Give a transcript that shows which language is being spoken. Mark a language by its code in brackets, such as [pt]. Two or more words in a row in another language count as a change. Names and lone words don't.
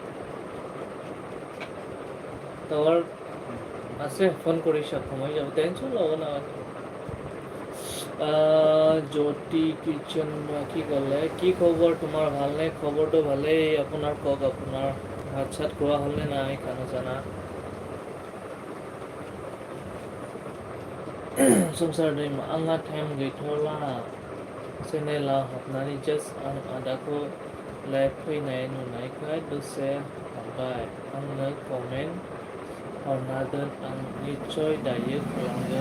[as] টাৱাৰ আছে, ফোন কৰিছ সময় যাব, টেনশ্যন ল'ব নালাগে। জ্যোতি কিচেন কি ক'লে, কি খবৰ তোমাৰ? ভালনে? খবৰটো ভালেই। আপোনাৰ কওক, আপোনাৰ ভাত চাত খোৱা হ'লনে নাই? [brx] খানা চানা संसार दैमा आंहा टाइम गैथ'ला चेनेलाव हाबनानै जास्ट आं आदाखौ लाइभ फैनाय नुनायखाय दसे हाबबाय। आंनो कमेन्ट हरना दोन, आं निस्सय दायो खालामगोन।